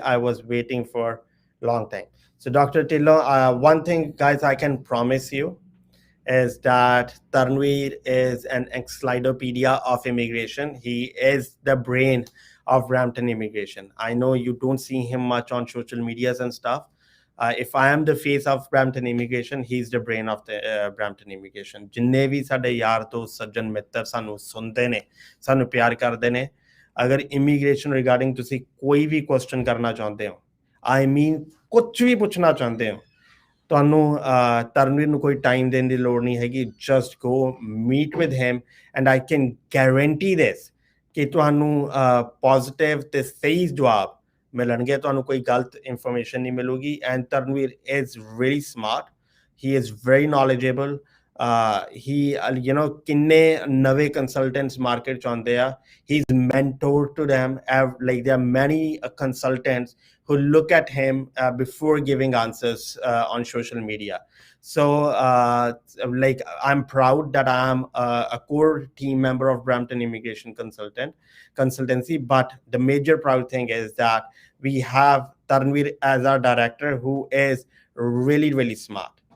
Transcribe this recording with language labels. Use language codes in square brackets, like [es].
[en] I was waiting for long time. So Dr. Tillo, one thing guys I can promise you is that Taranveer is an encyclopedia of immigration. He is the brain of Brampton immigration. I know you don't see him much on social medias and stuff. If I am the face of Brampton immigration, he's the brain of the Brampton immigration. [pa] ਜਿੰਨੇ ਵੀ ਸਾਡੇ ਯਾਰ ਦੋਸਤ ਸੱਜਣ ਮਿੱਤਰ ਸਾਨੂੰ ਸੁਣਦੇ ਨੇ ਸਾਨੂੰ ਪਿਆਰ ਕਰਦੇ ਨੇ ਅਗਰ ਇਮੀਗ੍ਰੇਸ਼ਨ ਰਿਗਾਰਡਿੰਗ ਤੁਸੀਂ ਕੋਈ ਵੀ ਕੁਐਸਚਨ ਕਰਨਾ ਚਾਹੁੰਦੇ ਹੋ ਆਈ ਮੀਨ ਕੁਝ ਵੀ ਪੁੱਛਣਾ ਚਾਹੁੰਦੇ ਹੋ ਤੁਹਾਨੂੰ ਤਰਨਵੀਰ ਨੂੰ ਕੋਈ ਟਾਈਮ ਦੇਣ ਦੀ ਲੋੜ ਨਹੀਂ ਹੈਗੀ [en] just go meet with him and I can guarantee this [pa] ਕਿ ਤੁਹਾਨੂੰ ਪੋਜ਼ਿਟਿਵ ਤੇ ਸਹੀ ਜਵਾਬ ਮਿਲਣਗੇ, ਤੁਹਾਨੂੰ ਕੋਈ ਗਲਤ ਇਨਫੋਰਮੇਸ਼ਨ ਨਹੀਂ ਮਿਲੂਗੀ। And [en] Taranveer is really smart, he is very knowledgeable. [pa] he ਕਿੰਨੇ ਨਵੇਂ ਕੰਸਲਟੈਂਟਸ ਮਾਰਕੀਟ ਚ ਆਉਂਦੇ ਆ, [en] he's mentored to them. Like there are many consultants who look at him before giving answers on social media. So like I'm proud that I'm a core team member of Brampton Immigration Consultancy, but the major proud thing is that we have Tanvir as our director, who is really, really smart.